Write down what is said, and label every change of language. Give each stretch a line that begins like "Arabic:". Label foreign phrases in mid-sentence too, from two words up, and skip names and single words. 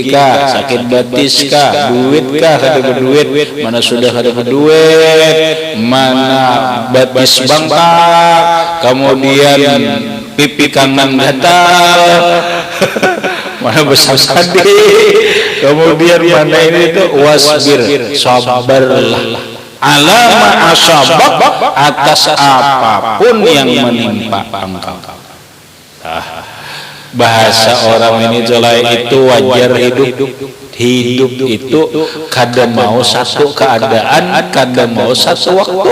Banjar: kah, sakit batis kah, duit kah kada berduit, mana sudah kada berduit, mana batis bangkak, kemudian pipi kanan gatal, mana besar sadi, kemudian mana ini itu wasbir, sabarlah
Arabic: على ما أصابك,
Indonesian: atas apapun yang menimpa engkau.
Banjar: Bahasa orang ini jelai itu wajar hidup itu kada mau satu keadaan, kada mau satu waktu.